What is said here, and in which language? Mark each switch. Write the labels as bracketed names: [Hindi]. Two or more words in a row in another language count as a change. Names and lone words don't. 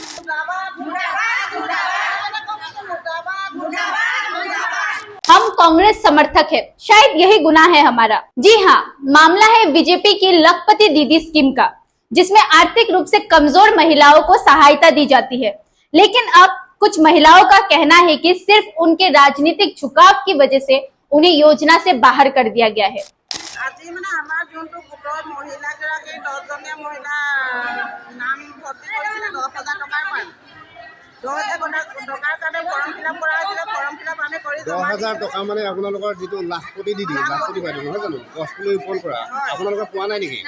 [Hindi] हम कांग्रेस समर्थक है, शायद यही गुनाह है हमारा। जी हाँ, मामला है बीजेपी की लखपति दीदी स्कीम का, जिसमें आर्थिक रूप से कमजोर महिलाओं को सहायता दी जाती है। लेकिन अब कुछ महिलाओं का कहना है कि सिर्फ उनके राजनीतिक झुकाव की वजह से उन्हें योजना से बाहर कर दिया गया है। [Assamese] আজি মানে আমাৰ যোনটো গোটৰ মহিলাগৰাকী 10জনীয়া মহিলা নাম ভৰ্তি কৰিছিলে 10,000 টকাৰ পৰা 10,000 টকাৰ কাৰণে [English] form fill-up [Assamese] কৰা হৈছিলে। [English] form fill-up [Assamese] আমি কৰি 10,000 টকা মানে আপোনালোকৰ যিটো লাখপতি দিদি লাখপতি বাইদেউ নহয় জানো গছপুলি ৰোপণ কৰা আপোনালোকে পোৱা নাই নেকি?